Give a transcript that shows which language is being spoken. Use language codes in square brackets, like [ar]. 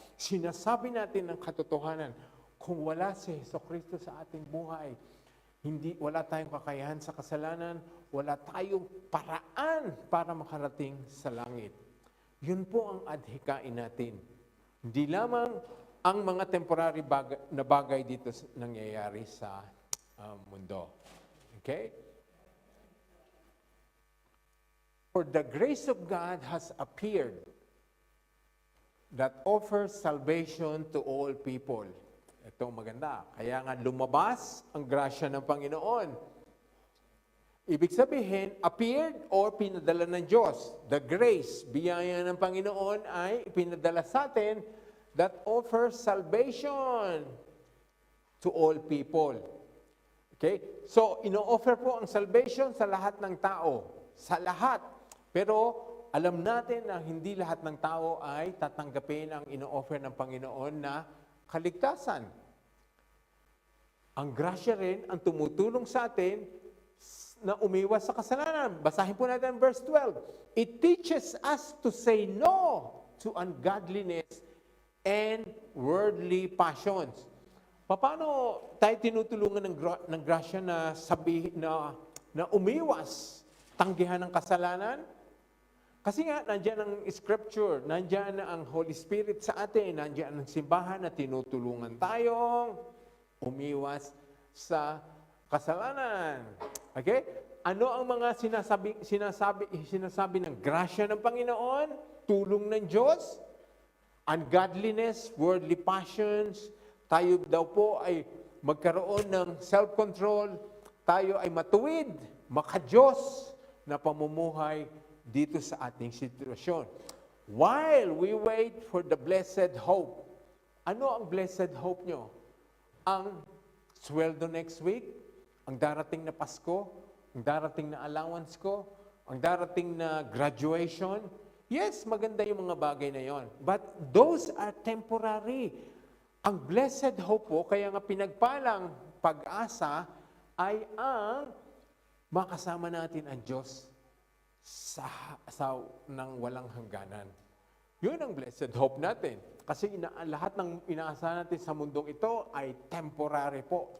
[tl] Sinasabi natin ng katotohanan, kung wala si Jesucristo sa ating buhay, wala tayong kakayahan sa kasalanan, wala tayong paraan para makarating sa langit. Yun po ang adhikain natin. Hindi lamang ang mga temporary na bagay dito nangyayari sa mundo. [en] Okay? For the grace of God has appeared that offers salvation to all people. [tl] Ito maganda. Kaya nga lumabas ang grasya ng Panginoon. Ibig sabihin, appeared or pinadala ng Diyos. [en] The grace, [tl] biyaya ng Panginoon ay pinadala sa atin [en] that offers salvation to all people. Okay? [tl] So, ino-offer po ang salvation sa lahat ng tao. Sa lahat. Pero, alam natin na hindi lahat ng tao ay tatanggapin ang ino-offer ng Panginoon na kaligtasan. Ang grasya rin ang tumutulong sa atin na umiwas sa kasalanan. Basahin po natin verse 12. [en] It teaches us to say no to ungodliness and worldly passions. [tl] Paano tayo tinutulungan ng grasya na na umiwas, tanggihan ng kasalanan? Kasi nga, nandiyan ang scripture, nandiyan na ang Holy Spirit sa atin, nandiyan ang simbahan na tinutulungan tayong umiwas sa kasalanan. Okay? Ano ang mga sinasabi ng grasya ng Panginoon? Tulong ng Diyos? Ungodliness, worldly passions, tayo daw po ay magkaroon ng self-control, tayo ay matuwid, makadiyos na pamumuhay dito sa ating sitwasyon. [en] While we wait for the blessed hope. [tl] Ano ang blessed hope nyo? Ang sweldo next week, ang darating na Pasko, ang darating na allowance ko, ang darating na graduation. Yes, maganda yung mga bagay na yon. [en] But those are temporary. [tl] Ang blessed hope po, kaya nga pinagpalang pag-asa, ay ang makasama natin ang Diyos sa nang walang hangganan. Yun ang blessed hope natin. Kasi lahat ng inaasahan natin sa mundong ito ay temporary po.